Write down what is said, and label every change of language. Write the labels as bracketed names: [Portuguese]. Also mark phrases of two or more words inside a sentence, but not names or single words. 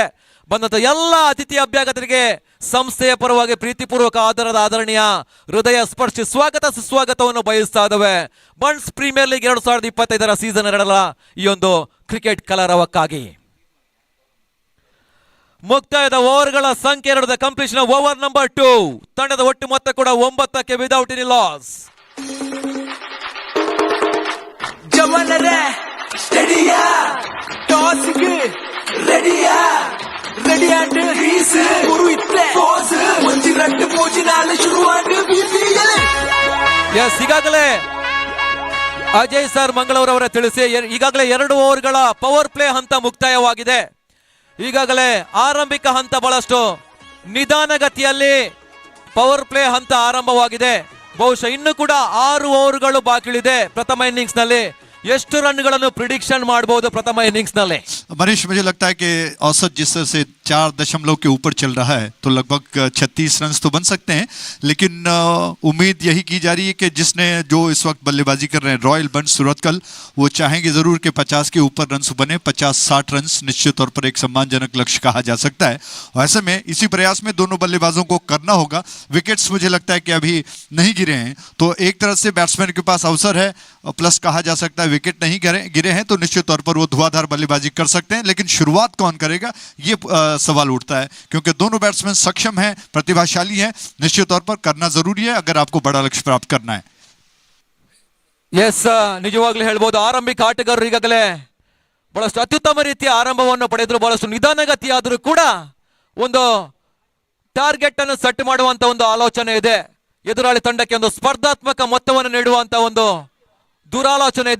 [Kannada] ಬಂದಂತ ಎಲ್ಲ ಅತಿಥಿ ಅಭ್ಯಾಗತರಿಗೆ ಸಂಸ್ಥೆಯ ಪರವಾಗಿ ಪ್ರೀತಿಪೂರ್ವಕ ಆದರಣೀಯ ಹೃದಯ ಸ್ಪರ್ಶಿ ಸ್ವಾಗತ ಸುಸ್ವಾಗತವನ್ನು ಬಯಸ್ತಾ ಇದ್ದಾವೆ. ಬಂಟ್ಸ್ ಪ್ರೀಮಿಯರ್ ಲೀಗ್ 2025ರ ಸೀಸನ್ 2ರ ಈ ಒಂದು ಕ್ರಿಕೆಟ್ ಕಲರವಕ್ಕಾಗಿ ಮುಕ್ತಾಯದ ಓವರ್ಗಳ ಸಂಖ್ಯೆ 2 [English] completion over number 2. [Kannada] ತಂಡದ ಒಟ್ಟು ಮೊತ್ತ ಕೂಡ 9ಕ್ಕೆ [English] without any loss. [Tulu] ಜವನರೇ ಸ್ಟಡಿಯಾ ಟಾಸ್ಗೆ ರೆಡಿಯಾ ರೆಡಿ ಆಂಡ್ ರೀಸ್ ಗುರು ಇತ್ತೆ ಪೋಸ್ ಒಂಜಿ ರಟ್ಟು ಪೂಜಿ ನಾಳೆ ಶುರುವಾಂಡ್ ಬಿಸಿಯಲೆ. [Kannada] ಎಸ್, ಈಗಾಗಲೇ ಅಜಯ್ ಸರ್ ಮಂಗಳೂರವರ ತಿಳಿಸಿ ಈಗಾಗಲೇ 2 ಓವರ್ಗಳ [English] power play [Kannada] ಹಂತ ಮುಕ್ತಾಯವಾಗಿದೆ. ಈಗಾಗಲೇ ಆರಂಭಿಕ ಹಂತ ಬಹಳಷ್ಟು ನಿಧಾನಗತಿಯಲ್ಲಿ [English] power play [Kannada] ಹಂತ ಆರಂಭವಾಗಿದೆ. ಬಹುಶಃ ಇನ್ನು ಕೂಡ 6 ಓವರ್ಗಳು ಬಾಕಿ ಉಳಿದೆ. ಪ್ರಥಮ ಇನ್ನಿಂಗ್ಸ್ ನಲ್ಲಿ ಎಷ್ಟು ರನ್ಗಳನ್ನು ಪ್ರಿಡಿಕ್ಷನ್ ಮಾಡಬಹುದು ಪ್ರಥಮ ಇನ್ನಿಂಗ್ಸ್ ನಲ್ಲಿ? [Hindi] मनीष, मुझे लगता है कि औसत जिस तरह से 4 दशमलव के ऊपर चल रहा है तो लगभग 36 रन तो बन सकते हैं, लेकिन उम्मीद यही की जा रही है कि जिसने जो इस वक्त बल्लेबाजी कर रहे हैं रॉयल बंट्स सूरतकल, वो चाहेंगे जरूर कि 50 के ऊपर रन बने. 50-60 रन निश्चित तौर पर एक सम्मानजनक लक्ष्य कहा जा सकता है. और ऐसे में इसी प्रयास में दोनों बल्लेबाजों को करना होगा. विकेट्स मुझे लगता है कि अभी नहीं गिरे हैं, तो एक तरह से बैट्समैन के पास अवसर है, प्लस कहा जा सकता है विकेट नहीं गिरे हैं तो निश्चित तौर पर वो धुआंधार बल्लेबाजी कर सकते हैं. लेकिन शुरुआत कौन करेगा ये सवाल उठता है, क्योंकि दोनों बैट्समैन सक्षम हैं, प्रतिभाशाली हैं. निश्चित तौर पर करना जरूरी है अगर आपको बड़ा लक्ष्य प्राप्त करना है. [Kannada] ಎಸ್, ನಿಜವಾಗ್ಲೂ ಹೇಳ್ಬೋದು ಆರಂಭಿಕ ಆಟಗಾರರು ಈಗಾಗಲೇ ಬಹಳಷ್ಟು ಅತ್ಯುತ್ತಮ ರೀತಿಯ ಆರಂಭವನ್ನು ಪಡೆದ್ರು. ಬಹಳಷ್ಟು ನಿಧಾನಗತಿಯಾದರೂ ಕೂಡ ಒಂದು ಟಾರ್ಗೆಟ್ ಅನ್ನು ಸೆಟ್ ಮಾಡುವಂತ ಒಂದು ಆಲೋಚನೆ ಇದೆ. ಎದುರಾಳಿ ತಂಡಕ್ಕೆ ಒಂದು ಸ್ಪರ್ಧಾತ್ಮಕ ಮೊತ್ತವನ್ನು ನೀಡುವಂತ ಒಂದು ದುರಾಲೋಚನೆ ಇದೆ.